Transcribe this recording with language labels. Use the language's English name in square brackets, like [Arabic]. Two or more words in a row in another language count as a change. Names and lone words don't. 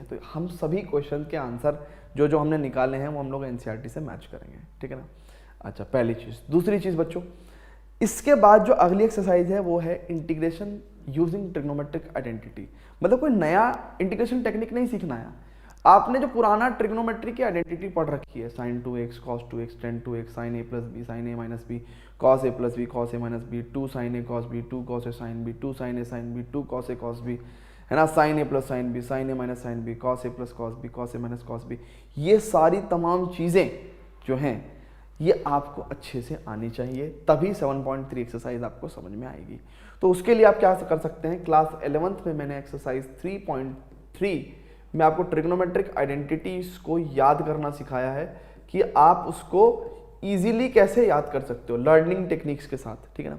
[Hindi] तो हम सभी क्वेश्चन के आंसर जो हमने निकाले हैं वो हम लोग एनसीईआरटी से मैच करेंगे, ठीक है ना। अच्छा, पहली चीज़। दूसरी चीज़ बच्चों, इसके बाद जो अगली एक्सरसाइज है वो है [English] integration using trigonometric identity. [Hindi] मतलब कोई नया [English] integration technique [Hindi] नहीं सीखना है, आपने जो पुराना ट्रिग्नोमेट्री की आइडेंटिटी पढ़ रखी है, [English] sin 2x cos 2x tan 2x sin a plus b sin a minus b cos a plus b cos a minus b 2 sin a cos b 2 cos a sin b 2 sin a sin b 2 cos a cos b [Hindi] 2 cos a sin b 2 sin a sin b 2 cos a cos b, है ना, [English] sin a plus sin b sin a minus sin b cos a plus cos b cos a minus cos b [Hindi] cos a माइनस cos b, ये सारी तमाम चीज़ें जो हैं ये आपको अच्छे से आनी चाहिए, तभी 7.3 एक्सरसाइज आपको समझ में आएगी। तो उसके लिए आप क्या कर सकते हैं, क्लास 11th में मैंने एक्सरसाइज 3.3 में आपको [English] trigonometric identities [Hindi] को याद करना सिखाया है कि आप उसको इजीली कैसे याद कर सकते हो [English] learning techniques [Hindi] के साथ, ठीक है ना।